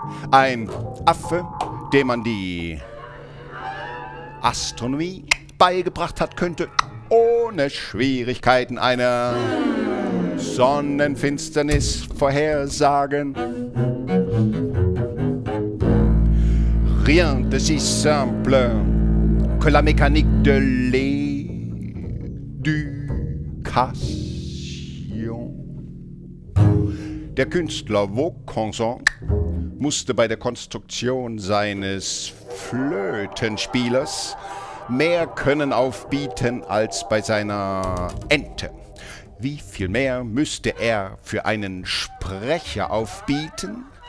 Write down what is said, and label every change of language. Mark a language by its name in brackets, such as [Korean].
[German] Ein Affe, dem man die Astronomie beigebracht hat, könnte ohne Schwierigkeiten eine Sonnenfinsternis vorhersagen. [French] Rien de si simple que la mécanique de l'éducation. [German] Der Künstler Vaucanson musste bei der Konstruktion seines Flötenspielers mehr Können aufbieten als bei seiner Ente. Wie viel mehr müsste er für einen Sprecher aufbieten?